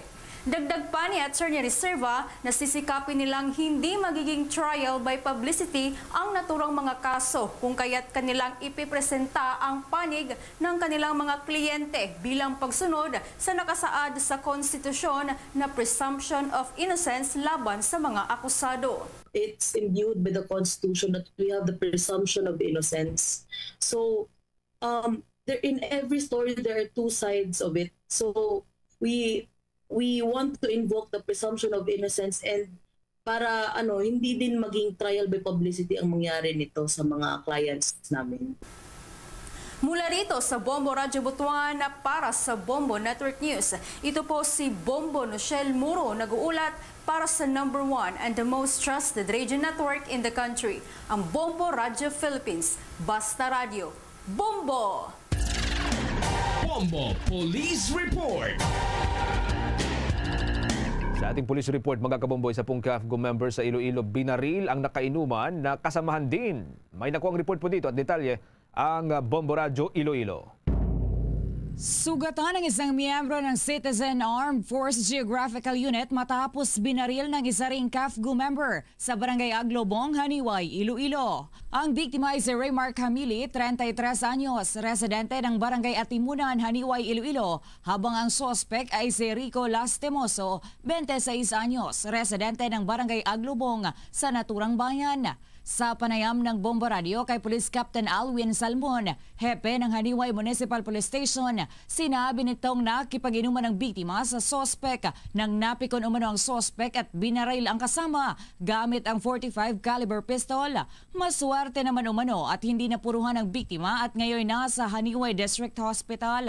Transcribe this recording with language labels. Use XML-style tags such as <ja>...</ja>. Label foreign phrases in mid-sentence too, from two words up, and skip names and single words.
<tl>Dagdag pa ni Attorney Reserva na sisikapin nilang hindi magiging</tl> <en>trial by publicity</en> <tl>ang naturang mga kaso kung kaya't kanilang ipipresenta ang panig ng kanilang mga kliyente bilang pagsunod sa nakasaad sa konstitusyon na</tl> <en>presumption of innocence</en> <tl>laban sa mga akusado.</tl> <en>It's imbued with the Constitution that we have the presumption of innocence. So, in every story there are two sides of it. So, we want to invoke the presumption of innocence and</en> <tl>para hindi din maging</tl> <en>trial by publicity</en> <tl>ang mangyari nito sa mga clients namin. Mula rito sa Bombo Radio Butuan para sa Bombo Network News, ito po si Bombo Nochelle Muro nag-uulat para sa</tl> <en>#1 and the most trusted radio network in the country,</en> <tl>ang Bombo Radio Philippines. Basta Radio. Bombo! Bombo Police Report. Sa ating police report, mga kabomboy, sa CAFGO member sa Iloilo binaril ang nakainuman na kasamahan din. May nakuha ang report po dito at detalye ang Bombo Radio Iloilo. Sugatan ng isang miyembro ng Citizen Armed Force Geographical Unit matapos binaril ng isa ring CAFGO member sa Barangay Aglobong, Haniway, Iloilo. Ang biktima ay si Raymark Hamili, 33 anyos, residente ng Barangay Atimunan, Haniway, Iloilo, habang ang suspect ay si Rico Lastimoso, 26 anyos, residente ng Barangay Aglobong sa naturang bayan. Sa panayam ng Bombo Radio kay Police Captain Alwin Salmon, hepe ng Haniway Municipal Police Station, sinabi nitong nakipag-inuman ng biktima sa sospek nang napikon umano ang sospek at binaril ang kasama gamit ang .45</tl> <en>caliber pistol.</en> <tl>Maswerte naman umano at hindi napuruhan ang biktima at ngayon nasa Haniway District Hospital.</tl>